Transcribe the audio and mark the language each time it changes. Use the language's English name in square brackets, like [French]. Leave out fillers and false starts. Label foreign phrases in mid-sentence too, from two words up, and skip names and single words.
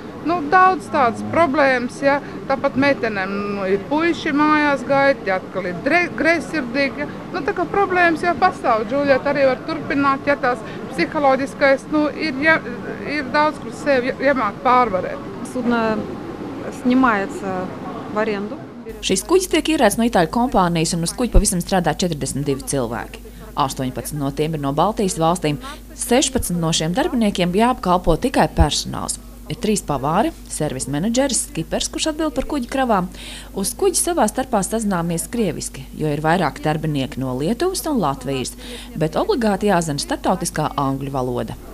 [Latvian] Daudz tādas problēmas, ja. Tāpat meitenēm ir puiši mājās gaida, ja atkal ir greizsirdīgi. Ja. Tā kā problēmas jau pastāv, Džulieta arī var turpināt, ja tās psiholoģiskais, ir daudz, kur sevi jāmāk pārvarēt. [Russian] Судно снимается в аренду. [Latvian] Šis kuģis tiek īrēts no itāļu kompānijas, un uz kuģa pavisam strādā 42 cilvēki. 18 no tiem ir no Baltijas valstīm, 16 no šiem darbiniekiem jāapkalpo tikai personāls. Ir 3 pavāri, servisa menedžeris, skipers, kurš atbild par kuģa kravām. Uz kuģa savā starpā sazināmies krieviski, jo ir vairāk darbinieki no Lietuvas un Latvijas, bet obligāti jāzina starptautiskā angļu valoda.